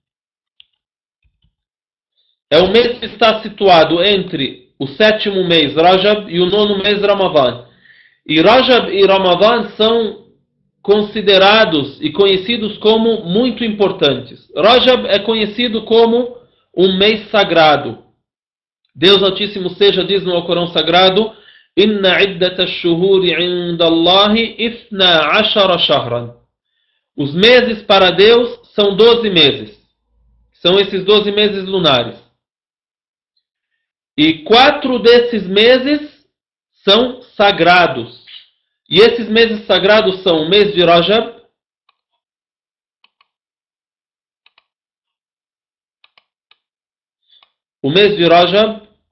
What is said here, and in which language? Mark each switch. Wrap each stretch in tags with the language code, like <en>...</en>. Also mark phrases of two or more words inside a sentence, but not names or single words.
<pt>É um mês que está situado entre o sétimo mês, Rajab, e o nono mês, Ramadan. E Rajab e Ramadan são considerados e conhecidos como muito importantes. Rajab é conhecido como um mês sagrado. Deus Altíssimo seja diz no Alcorão Sagrado:</pt> <ar>إن عدة الشهور عند الله 12 شهرا.</ar> <pt>Os meses para Deus são 12 meses. São esses 12 meses lunares. E 4 desses meses são sagrados. E esses meses sagrados são o mês de Rajab, o mês de Rajab.</pt>